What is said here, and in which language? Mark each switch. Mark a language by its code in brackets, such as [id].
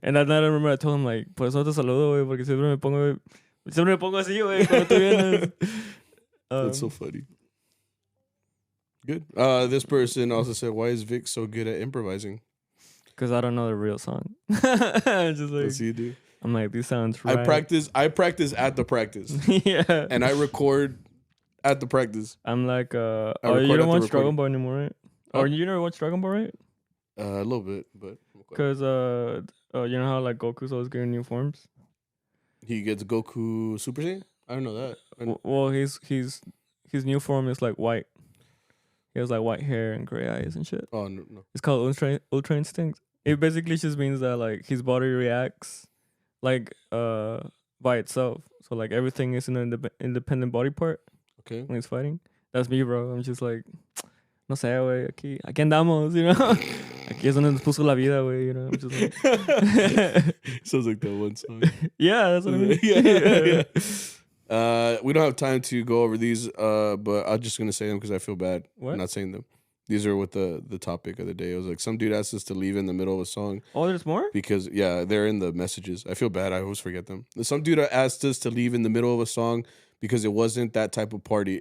[en] And that night I remember I told him, like, [es] por eso te saludo, güey, porque siempre me pongo así, güey, cuando tú vienes. [en] That's so funny. Good. This person also said, why is Vic so good at improvising? Because I don't know the real song. I'm just like, Yes, you do. I'm like, these sounds right. I practice at the practice. Yeah. And I record at the practice. I'm like, you don't watch Dragon Ball anymore, right? Or you never watch Dragon Ball, right? A little bit, but because you know how like Goku's always getting new forms. He gets Goku Super Saiyan. I don't know that. Well, his new form is like white. He has like white hair and gray eyes and shit. Oh no. It's called Ultra Instinct. It basically just means that like his body reacts like by itself. So like everything is in an independent body part. Okay. When he's fighting. That's me, bro. I'm just like, [es] no sé, güey. Aquí andamos, [en] you know. [es] Aquí es donde nos puso la vida, güey. [en] You know. I'm just like. Sounds like that one song. Yeah, that's what I mean. Yeah. We don't have time to go over these, but I'm just gonna say them because I feel bad not saying them. These are with the topic of the day. It was like some dude asked us to leave in the middle of a song. Oh, there's more? Because they're in the messages. I feel bad. I always forget them. Some dude asked us to leave in the middle of a song because it wasn't that type of party.